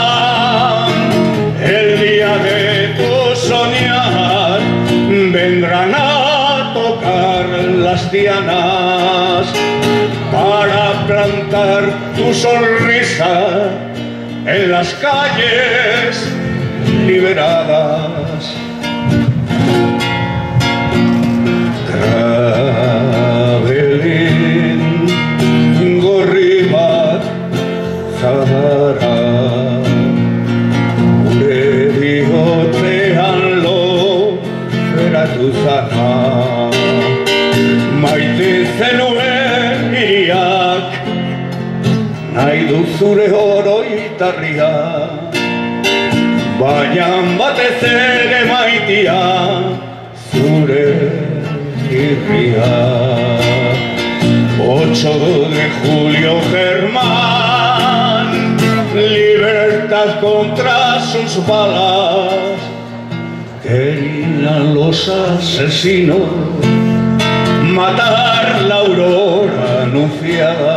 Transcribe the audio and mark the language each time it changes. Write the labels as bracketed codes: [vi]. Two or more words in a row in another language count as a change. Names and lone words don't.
[es] El día de tu soñar vendrán a tocar las dianas para plantar tu sonrisa en las calles liberadas. [eu] Krabelin gorri bat zara, gure bihotzean loratu zana. maite zenuen iriak, nahi du zure oroitarria, baina batez ere maitia zure irria. [es] 8 de julio, Germán, libertad contra sus balas, querían los asesinos matar la aurora anunciada.